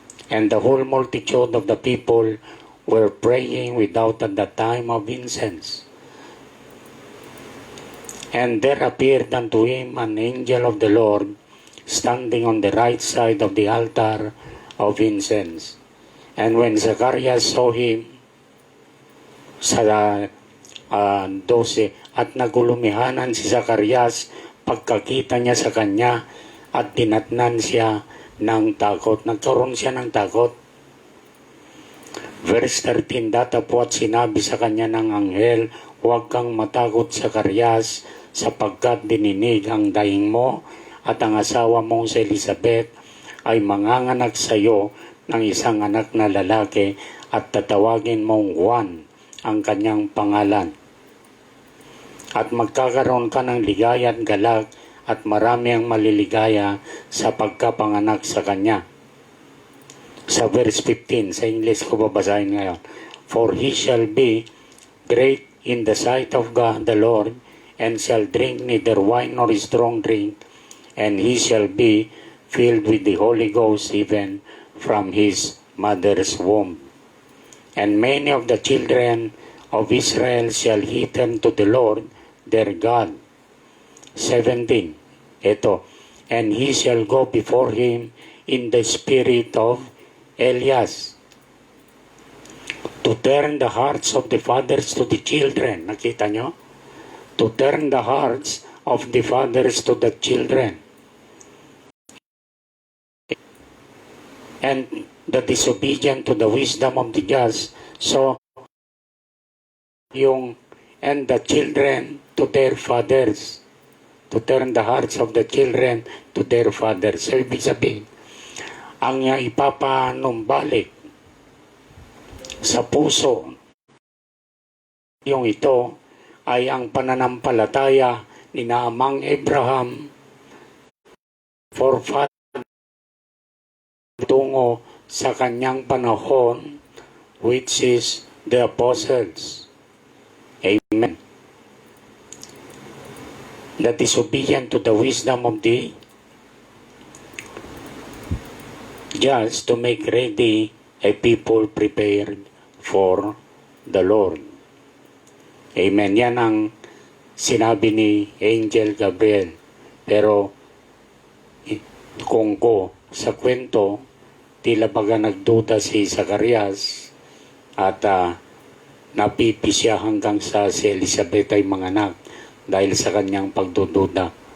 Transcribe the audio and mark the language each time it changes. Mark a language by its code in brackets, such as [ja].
[en] And the whole multitude of the people were praying without at the time of incense. And there appeared unto him an angel of the Lord, standing on the right side of the altar of incense. And when Zacharias saw him, [tl] sa 12, at nagulumihanan si Zacharias pagkakita niya sa kanya at dinatnan siya ng takot. Nagkaroon siya ng takot. Verse 13, datapwat sinabi sa kanya ng anghel, huwag kang matakot Zacharias, sapagkat dininig ang daing mo at ang asawa mong si Elizabeth ay manganganak sa iyo ng isang anak na lalaki at tatawagin mong Juan ang kanyang pangalan. At magkakaroon ka ng ligaya at galak at marami ang maliligaya sa pagkapanganak sa kanya. Sa verse 15, sa English ko babasahin ngayon. [en] For he shall be great in the sight of God the Lord, and shall drink neither wine nor strong drink, and he shall be filled with the Holy Ghost even from his mother's womb. And many of the children of Israel shall hearken to the Lord their God. 17, ito, and he shall go before him in the spirit of Elias, to turn the hearts of the fathers to the children. [tl] Nakita nyo? [en] To turn the hearts of the fathers to the children, and the disobedient to the wisdom of the just. So, and the children to their fathers. To turn the hearts of the children to their fathers. [tl] So, ibig sabihin, ang ipapanumbalik sa puso yung ito ay ang pananampalataya ni Amang Abraham [en] for father [tl] tungo sa kanyang panahon, [en] which is the apostles. Amen. That is obedient to the wisdom of the just to make ready a people prepared for the Lord. Amen. [tl] Yan ang sinabi ni Angel Gabriel. Pero kung sa kwento, tila baga nagduda si Zacarias at napipi siya hanggang sa si Elizabeth ay manganak dahil sa kanyang pagdududa.